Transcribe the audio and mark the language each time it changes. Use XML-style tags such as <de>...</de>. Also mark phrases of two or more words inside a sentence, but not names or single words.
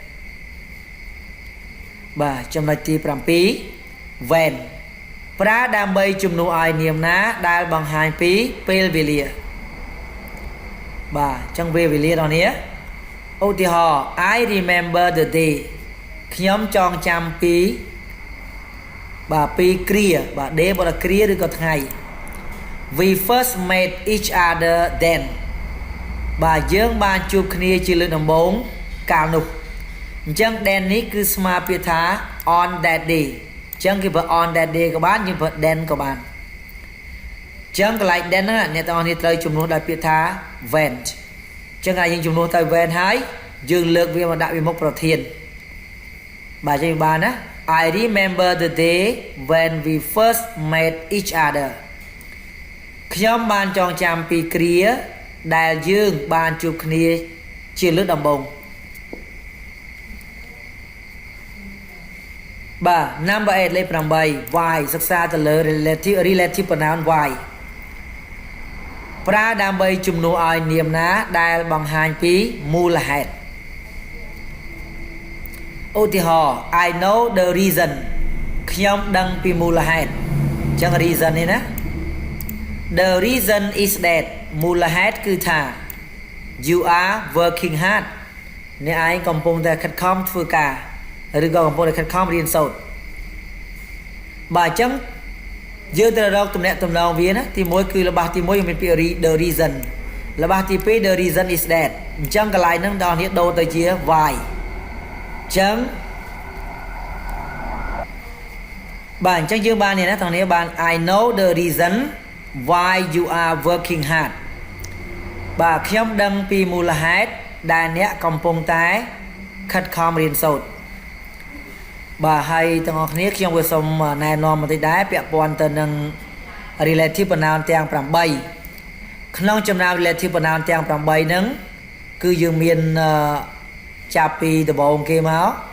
<km>បាទចំណុចទី7 when ប្រើដើម្បីជំនួសឲ្យនាមណាដែលបង្ហាញពីពេលវេលាបាទអញ្ចឹងពេលវេលាដល់នេះឧទាហរណ៍</km> <en>I remember the day</en> <km>ខ្ញុំចងចាំពីបាទ ពីគ្រាបាទ day បើគ្រាឬក៏ថ្ងៃ</km> <en>we first met each other then</en> <km>បាទយើងបានជួបគ្នាជាលើកដំបូងកាលនោះអញ្ចឹង then នេះគឺស្មើពាក្យថា</km> <en>on that day</en> <km>អញ្ចឹងគេប្រើ</km> <en>on that day</en> <km>ក៏បានយើងប្រើ then ក៏បានអញ្ចឹងកន្លែ ង then ហ្នឹងអ្នកទាំងអស់គ្នាត្រូវជំនួសដោយពាក្យថា when អញ្ចឹងហើយយើងជំនួសទៅ when ហើយយើងលើកវាមកដាក់វាមុខប្រធានបាទយើងបានណា</km> <en>I remember the day when we first met each other</en> <km>ខ្ញុំបានចងចាំពីគ្រាដែលយើងបានជួបគ្នាជាលើកដំបូងបាទ</km> <en>number 8</en> <km>លេខ 8 why សិក្សាទៅលើ</km> <en>relative pronoun why</en> <km>ប្រើដើម្បីជំនួសឲ្យនាមណាដែលបង្ហាញពីមូលហេតុឧទាហរណ៍</km> <en>I know the reason</en> <km>ខ្ញុំដឹងពី មូលហេតុអញ្ចឹង reason នេះណា</km> <en>the reason is that</en> <km>មូលហេតុគឺថា</km> <en>you are working hard</en> <km>អ្នកឯងកំពុងតែខិតខំធ្វើការឬក៏កំពុងតែខិតខំរៀនសូត្របាទអញ្ចឹងយើងត្រូវរកទំនាក់ទំនងវាណាទី1គឺរបស់ទី1មានពាក្យ</km> <en>the reason</en> <km>របស់ទី2</km> <en>the reason is that</en> <km>អញ្ចឹងកន្លែងហ្នឹងដល់នេះដូរទៅជា why អញ្ចឹង បាទអញ្ចឹងយើងបាននេះណាតោះនេះបាន</km> <en>I know the reason why you are working hard</en> <km>បាទខ្ញុំដឹងពីមូលហេតុដែលអ្នកកំពុងតែខិតខំរៀនសូត្របាទហើយទាំងអស់គ្នាខ្ញុំក៏សូមណែនាំបន្តិចដែរពាក់ព័ន្ធទៅនឹង</km> <en>relative pronoun</en> <km>ទាំង8ក្នុងចំណោម</km> <en>relative pronoun</en> <km>ទាំង8ហ្នឹងគឺយើងមានចាប់ពីដំបូងគេមក</km>